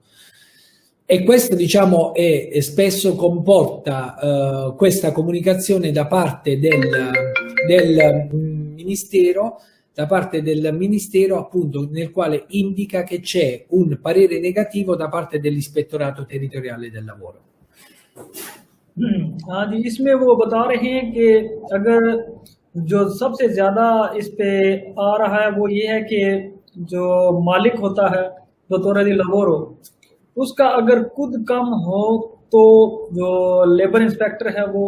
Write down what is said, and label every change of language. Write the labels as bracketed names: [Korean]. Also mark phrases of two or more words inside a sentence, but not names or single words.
[Italian] E questo, diciamo, spesso comporta questa comunicazione da parte del Ministero, appunto, nel quale indica che c'è un parere negativo da parte dell'Ispettorato Territoriale del Lavoro. [Hindi] हाँ जी, इसमें वो बता रहे हैं कि अगर जो सबसे ज़्यादा इस पे आ रहा है वो ये है कि जो मालिक होता है [Italian] datore di lavoro, [Hindi] उसका अगर खुद कम हो तो जो लेबर इंस्पेक्टर है वो